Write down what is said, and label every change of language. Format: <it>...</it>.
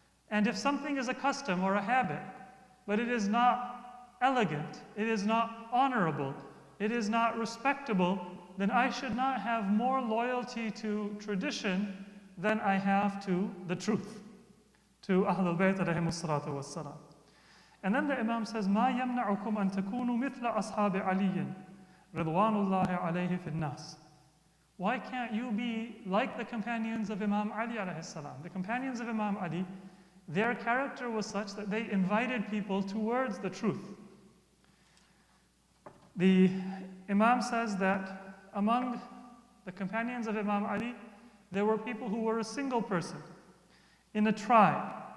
<en>And if something is a custom or a habit, but it is not elegant, it is not honorable, it is not respectable, then I should not have more loyalty to tradition than I have to the truth, to Ahlul Bayt alayhimus salatu wassalam. And then the Imam says,</en> <ar>مَا يَمْنَعُكُمْ أَن تَكُونُوا مِثْلَ أَصْحَابِ عَلِيٍّ رِضْوَانُ اللَّهِ عَلَيْهِ فِي النَّاسِ.</ar> <en>Why can't you be like the companions of Imam Ali alayhi salam? The companions of Imam Ali, their character was such that they invited people towards the truth. The Imam says that among the companions of Imam Ali, there were people who were a single person in a tribe.</en>